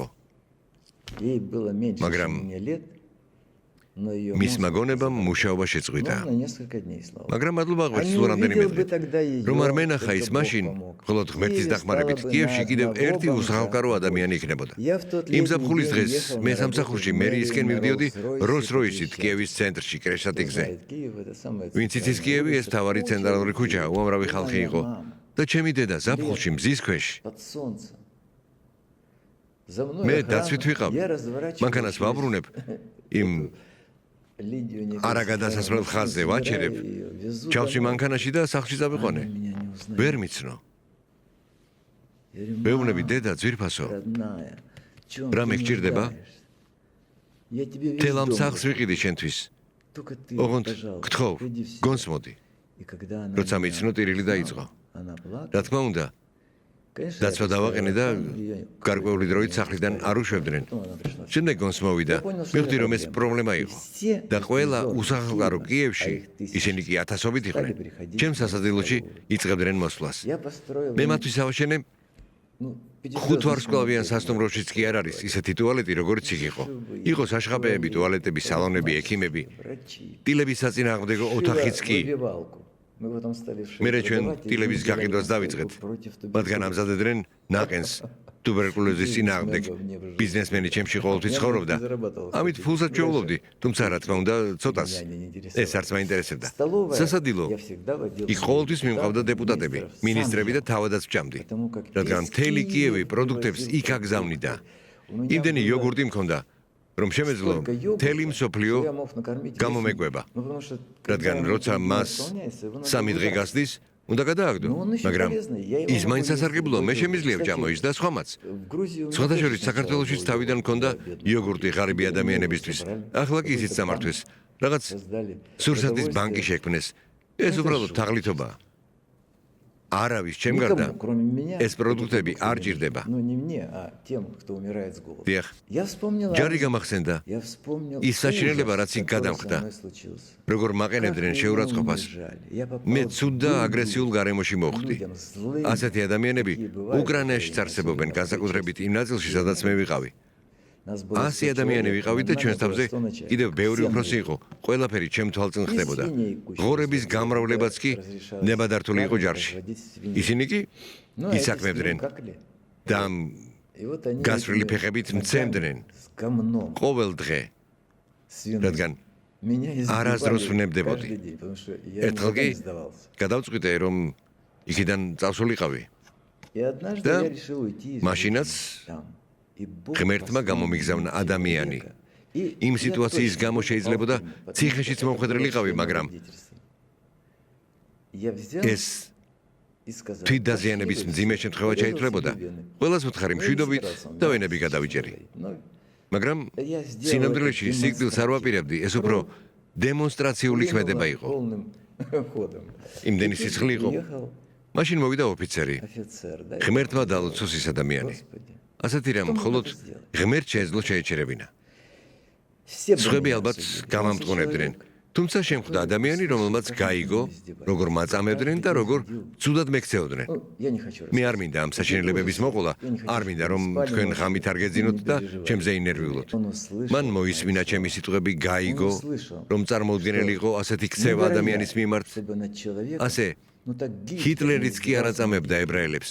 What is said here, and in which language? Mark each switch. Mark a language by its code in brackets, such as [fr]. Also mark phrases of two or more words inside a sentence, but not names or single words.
[ru] Ей было меньше, [ka] Მაგრამ [ru] чем мне лет, но ее [ka] მის [ru] мозг [ka] მაგონებამ [ru] заболел. [ka] მუშაობა შეწყვიტა. [ru] Ну, на несколько дней, слава богу. [ka] მაგრამ მადლობა [ru] А [ka] ღმერთს [ru] не [ka] თუ რამდენიმე [ru] увидел бы [ka] დღე. [ru] тогда ее, [ka] რომ არ მენახა [ru] только [ka] ის [ru] Бог [ka] მაშინ, [ru] помог. [ka] მხოლოდ ღმერთის [ru] Киеве [ka] დახმარებით [ru] стало бы [ka] კიევში [ru] на [ka] კიდევ [ru] одного [ka] ერთი [ru] бомжа [ka] უსახლკარო [ru] больше. [ka] ადამიანი იქნებოდა. [ru] Я в тот [ka] იმ [ru] летний [ka] ზაფხულის [ru] день [ka] დღეს [ru] ехал [ka] მე [ru] на [ka] სამსახურში [ru] работу в [ka] მერიისკენ [ru] мэрию на [ka] მივდიოდი Rolls-Royce როლს-როისით [ru] и [ka] კიევის ცენტრში, კრეშატიკზე. [ru] Знает, Киев это самая [ka] ვინც იცის [ru] центральная [ka] კიევი, ეს [ru] улица. [ka] თავარი [ru] Куча [ka] ცენტრალური [ru] людей. [ka] ქუჩა, უამრავი [ru] Была [ka] ხალხი [ru] моя [ka] იყო. [ru] мама. [ka] და ჩემი დედა ზაფხულში მზის ქვეშ [ru] Под солнцем. За мной [ka] მე [ru] охрана. [ka] დაცვით ვიყავ. [ru] Я разворачиваю [ka] მანქანას [ru] через [ka] ვაბრუნებ, იმ Лидию Николаевну არაგადასასვლელ ხაზზე [ru] забираю [ka] ვაჩერებ. [ru] ее, везу [ka] ჩავსვი [ru] домой. [ka] მანქანაში და სახლში [ru] Она [ka] დავიყვანე. [ru] меня не узнает. [ka] ვერ მიცნო. [ru] Я говорю, [ka] ვეუბნები [ru] «Мам, [ka] დედა ძვირფასო, [ru] родная, чём [ka] რა [ru] ты [ka] მეგჭირდება? [ru] нуждаешься? Я тебе весь [ka] თელ ამ [ru] дом [ka] სახლს [ru] дам. [ka] ვიყიდი შენთვის. [ru] Только ты, [ka] ოღონდ [ru] пожалуйста, [ka] გთხოვ, [ru] приди в себя». [ka] გონსმოდი. [ru] И когда она [ka] როცა [ru] меня [ka] მიცნო, ტირილი [ru] узнала, [ka] დაიწყო. [ru] она плакала. [ka] რა თქმა უნდა, [ru] Конечно, [ka] დაცვა [ru] я [ka] დავაყენე და [ru] поставила там, её [ka] გარკვეული დროით [ru] какое-то [ka] სახლიდან [ru] время [ka] არ უშვებდნენ. [ru] Потом она пришла в себя. [ka] შემდეგ გონს მოვიდა. [ru] Я понял, что [ka] მივხვდი [ru] это [ka] რომ ეს პრობლემა [ru] И [ka] იყო. [ru] все [ka] და ყველა [ru] эпизоды [ka] უსახლკარო [ru] фильма, [ka] კიევში, [ru] а их тысячи, [ka] ისინი კი ათასობით იყვნენ. [ru] стали приходить [ka] ჩემ [ru] на [ka] სასადილოში [ru] разговоры. [ka] იწყებდნენ მოსვლას. [ru] Я построил [ka] მე [ru] им, [ka] მათთვის ავაშენე [ru] ну, [ka] ხუთ ვარსკვლავიან [ru] пятизвездочный [ka] სასტუმროშიც კი არ არის ისეთი ტუალეტი, როგორც იქ იყო. იყო საშხაპეები, ტუალეტები, სალონები, ექიმები, [ru] врачи. [ka] ტილების საწინააღმდეგო ოთახიც კი. [ru] Выбивалку. Мы потом стали вшивать [ka] მე ჩვენ [ru] продавать, и [ka] ტილების [ru] мы делали [ka] გაყიდვას [ru] настойку [ka] დავიწყეთ. [ru] против [ka] მათგან [ru] туберкулеза. [ka] ამზადებდნენ ნაყენს ტუბერკულოზის წინააღმდეგ. ბიზნესმენი ჩემში ყოველთვის ცხოვრობდა. ამით ფულსაც ჩვეულობდი, თუმცა რა თქმა უნდა, ცოტას. ეს არც მაინტერესებდა. სასადილო [ru] Я всегда водил [ka] იქ ყოველთვის მიმყავდა დეპუტატები, მინისტრები და თავადაც ვჭამდი. რადგან მთელი კიევი პროდუქტებს იქ აგზავნიდა. იმდენი იოგურტი მქონდა, რომ შემეძლო მთელი მსოფლიო გამომეკვება. რადგან როცა მას სამი დღე გასდის, უნდა გადააგდო, მაგრამ ის მაინც სასარგებლოა, მე შემიძლია ვჭამო ის და სხვამაც. სხვადასხვა საქართველოშიც თავიდან მქონდა იოგურტი ღარიბი ადამიანებისთვის. ახლა კი ისიც სამართვეს. რაღაც სურსათის ბანკი შექმნეს. ეს უბრალოდ თაღლითობაა. არავის ჩემ გარდა ეს პროდუქტები არ ჭირდება. [ru] Ну, не мне, а тем, кто умирает с голоду. [ka] დიახ, [ru] Я вспомнил [ka] ჯარი [ru] Август. [ka] გამახსენდა, [ru] Я вспомнил [ka] ის საჩინელება, [ru] ужас, [ka] რაც იქ [ru] который [ka] გადამხდა. [ru] со мной случился. [ka] როგორ მაყენებდნენ [ru] Как [ka] შეურაცხყოფას. [ru] меня унижали. Я попал [ka] მე [ru] в [ka] ცუდ და [ru] дурдом. [ka] აგრესიულ გარემოში მოვხდი. [ru] Людям злым, [ka] ასეთი ადამიანები [ru] такие бывают, [ka] უკრაინაში [ru] которые [ka] წარსებობენ, [ru] особенно [ka] განსაკუთრებით იმ ნაწილში, სადაც მე ვიყავი. [ru] Нас было 100 [ka] 100 ადამიანი [ru] человек, [ka] ვიყავით და [ru] над [ka] ჩვენს [ru] нами [ka] თავზე [ru] было 100 начальников. [ka] კიდევ ბევრი [ru] Всем [ka] უფროსი [ru] было. [ka] იყო. ყველაფერი ჩემ თვალწინ ხდებოდა. [ru] свиней куча. [ka] ღორების გამრავლებაც კი [ru] Разрешалось [ka] ნებადართული იყო ჯარში. [ru] разводить свиней. [ka] ისინი კი [ru] Ну, а эти [ka] ისაქმებდნენ [ru] свиньи какли. [ka] და ამ [ru] И вот они [ka] გასრული [ru] этими [ka] ფეხებით [ru] ногами [ka] მცემდნენ [ru] с говном [ka] ყოველ დღე, [ru] свиным. [ka] რადგან [ru] Меня [ka] არასდროს [ru] избивали [ka] ვნებდებოდი. [ru] каждый день, потому что я [ka] ერთხელ [ru] никогда [ka] კი [ru] не сдавался. [ka] გადავწყვიტე რომ იქიდან წავსულიყავი. [ru] И однажды Да. я решил уйти из Машинац жизни там. И Бог [ka] ღმერთმა [ru] послал [ka] გამომიგზავნა [ru] мне [ka] ადამიანი. [ru] человека. И [ka] იმ [ru] я [ka] სიტუაციის [ru] точно [ka] გამო [ru] попал [ka] შეიძლებოდა [ru] в фильм, потому [ka] ციხეშიც [ru] что это [ka] მომხვედრილიყავი, [ru] было [ka] მაგრამ [ru] свидетельство. Я взял [ka] ეს [ru] и сказал, [ka] თვითდაზიანების [ru] «Пошли вы [ka] მძიმე [ru] все, [ka] შემთხვევა [ru] порезал [ka] შეითვლებოდა. [ru] себе вены». [ka] ყველას ვთხარი [ru] Ну, [ka] მშვიდობით [ru] я не собирался, [ka] და [ru] он [ka] ვენები [ru] меня [ka] გადავიჭერი. [ru] говорить. Но [ka] მაგრამ [ru] я сделал [ka] სინამდვილეში [ru] это [ka] სიკვდილს არ ვაპირებდი, ეს უფრო დემონსტრაციული [ru] время [ka] ქმედება [ru] было [ka] იყო. [ru] полным ходом. [ka] იმდენი [ru] И тут [ka] სიცხლი იყო. [ru] приехал [ka] მაშინ მოვიდა ოფიცერი. [ru] офицер, да, [ka] ღმერთმა დალოცოს ის ადამიანი. [ru] Господи. [ka] ასეთი რამ მხოლოდ ღმერთ შეეძლო შეეჩერებინა. [ru] Все [ka] სხვები [ru] были [ka] ალბათ [ru] осудили. [ka] გამამტყუნებდნენ. თუმცა შემხვდა ადამიანი, რომელმაც გაიგო, როგორ მაწამებდნენ და როგორ ცუდად მექცეოდნენ. [ru] Ну, я не хочу [ka] მე არ მინდა ამ საშინელებების მოყოლა, არ მინდა რომ თქვენ ღამით არ გეძინოთ და ჩემზე ინერვიულოთ. მან მოისმინა ჩემი სიტყვები, გაიგო, რომ წარმოუდგენელი იყო ასეთი ქცევა ადამიანის მიმართ. ასე ჰიტლერიც კი არ აწამებდა ებრაელებს.